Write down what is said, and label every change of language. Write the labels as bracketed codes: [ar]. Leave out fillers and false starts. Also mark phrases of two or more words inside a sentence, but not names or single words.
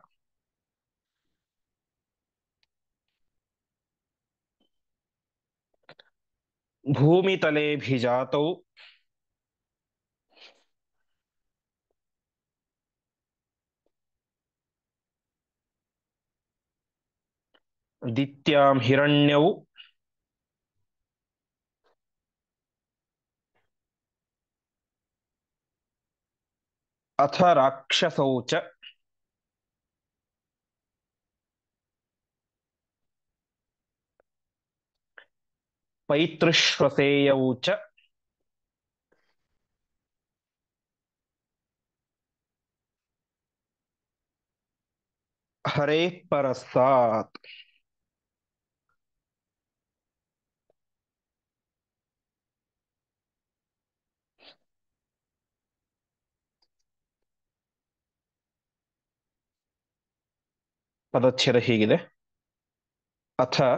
[sa] ಭೂಮಿತಲೇಭಿಜಾತೌ ದಿತ್ಯಾಂ ಹಿರಣ್ಯೌ ಅಥ ರಾಕ್ಷಸೌ ಚ ಪೈತೃಶ್ವಸೇಯೌ ಚ ಹರೇ ಪರಸ್ತಾತ್. [kn] ಪದಚ್ಛೇದ ಹೀಗಿದೆ: ಅಥ